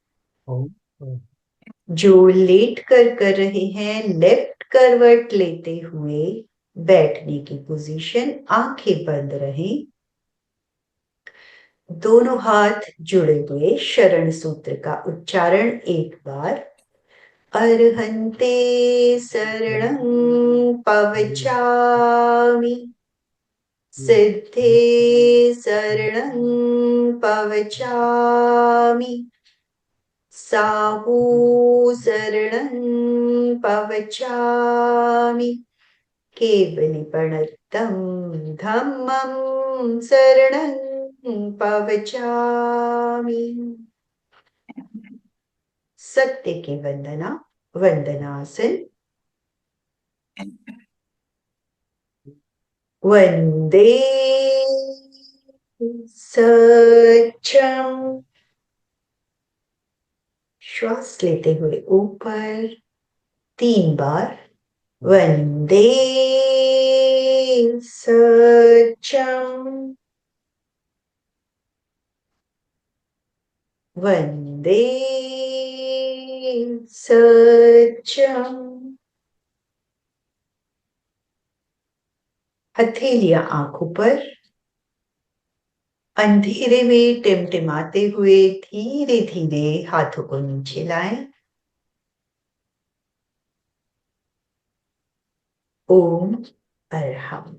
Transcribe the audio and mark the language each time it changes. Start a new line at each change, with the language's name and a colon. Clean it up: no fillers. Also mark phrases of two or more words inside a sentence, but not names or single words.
Hindi: जो लेट कर रहे हैं, लेफ्ट करवट लेते हुए बैठने की पोजीशन, आंखें बंद रहें। दोनों हाथ जुड़े हुए, शरण सूत्र का उच्चारण एक बार।
Prakrit languages: अर्हन्ते शरणं पवचामि, सिद्धे शरणं पवचामि, साहू शरणं पवचामि, केवलिपणतं धम्मं शरणं पवचामि।
Hindi: सत्य की वंदना, वंदनासन।
Sanskrit: वंदे सत्यम।
Hindi: श्वास लेते हुए ऊपर 3 बार।
Sanskrit: वंदे सत्यम। वंदे सत्यम।
Hindi: हथेलियां आंखों पर। अंधेरे में टिमटिमाते हुए धीरे धीरे हाथों को नीचे लाएं।
Sanskrit: ओम अरहम।